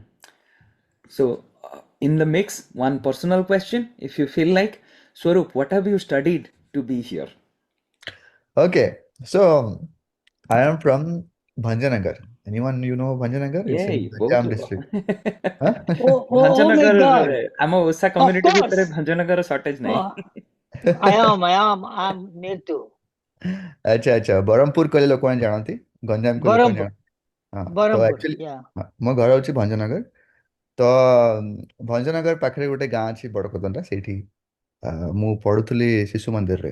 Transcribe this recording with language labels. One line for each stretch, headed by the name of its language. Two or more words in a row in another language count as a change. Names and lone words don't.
English: So, in the mix, one personal question, if you feel like, Swaroop, what have you studied to be here? Okay, so I am from Bhanjanagar. Anyone Bhanjanagar? It's in
Odia: Yay, बहुत Jam ଭଲ.
English: district. Huh? Oh my
Odia: ଭଞ୍ଜନଗର
English: God.
Odia: ଆମ ଓଷା
English: Of
Odia: କମ୍ୟୁନିଟି ଭିତରେ
English: course.
Odia: ଭଞ୍ଜନଗର ସର୍ଟେଜ ନାହିଁ।
English: Uh, I'm near to
Odia: ଆଚ୍ଛା ଆଚ୍ଛା ବ୍ରହ୍ମପୁର କହିଲେ ଲୋକମାନେ ଜାଣନ୍ତି, ଗଞ୍ଜାମ କହିଲେ ଲୋକମାନେ
English: Barampur.
Odia: ଜାଣନ୍ତି। ହଁ, ତ
English: Barampur.
Odia: ଆକ୍ଚୁଆଲି
English: Yeah.
Odia: ମୋ ଘର ହଉଛି ଭଞ୍ଜନଗର। ତ ଭଞ୍ଜନଗର ପାଖରେ ଗୋଟେ ଗାଁ ଅଛି ବଡ଼କଦଣ୍ଡା, ସେଇଠି ମୁଁ ପଢୁଥିଲି ଶିଶୁ ମନ୍ଦିରରେ।